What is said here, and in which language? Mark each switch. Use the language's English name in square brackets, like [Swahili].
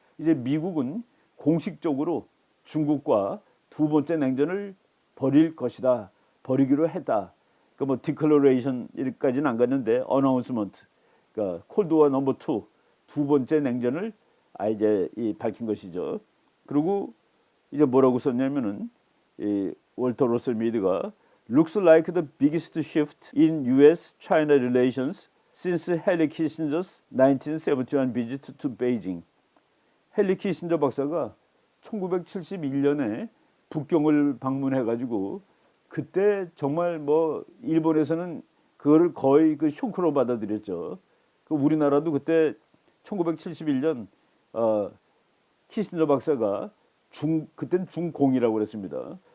[Korean] 이제 미국은 공식적으로 중국과 두 번째 냉전을 벌일 것이다, 벌이기로 했다. 그 뭐 디클러레이션까지는 안 갔는데 어나운스먼트, 그러니까 [English] 콜드워 넘버 2, [Korean] 두 번째 냉전을 이제 밝힌 것이죠. 그리고 이제 뭐라고 썼냐면은 이 월터 러셀 미드가 [English] looks like the biggest shift in U.S.-China relations since Henry Kissinger's 1971 visit to Beijing. [Korean] 헨리 키신저 박사가 1971년에 북경을 방문해가지고 그때 정말 뭐 일본에서는 그거를 거의 그 쇼크로 받아들였죠. 그 우리나라도 그때 1971년 키신저 박사가 그때는 중공이라고 그랬습니다.